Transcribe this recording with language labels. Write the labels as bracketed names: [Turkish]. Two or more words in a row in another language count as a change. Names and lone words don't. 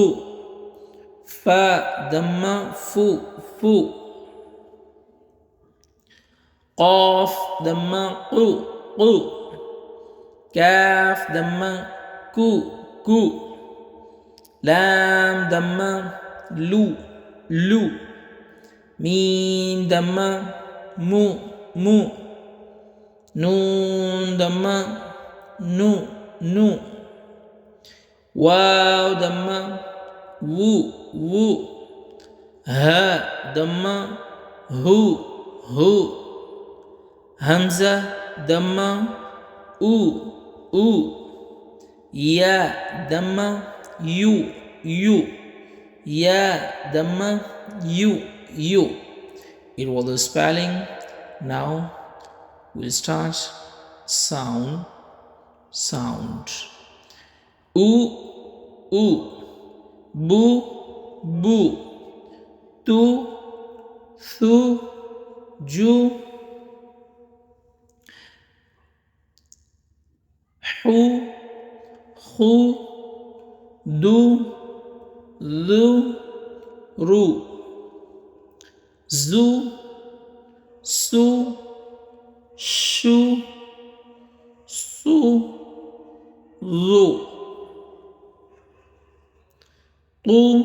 [Arabic] فاء ضمة فُ. قاف ضمة قُ. كاف ضمة كُ. لام ضمة لُ. ميم ضمة مُ. نون ضمة نُ. واو ضمة وُ. هاء ضمة هُ. همزة ضمة أُ. ياء ضمة يُ. ياء ضمة يُ. [English] It was the spelling. Now we'll start sound. [Arabic] أُ بُ. تُ ثُ جُ. Hu. Khu. Du. لُ رُ. زُ سُ. شُ صُ. لُ طُ.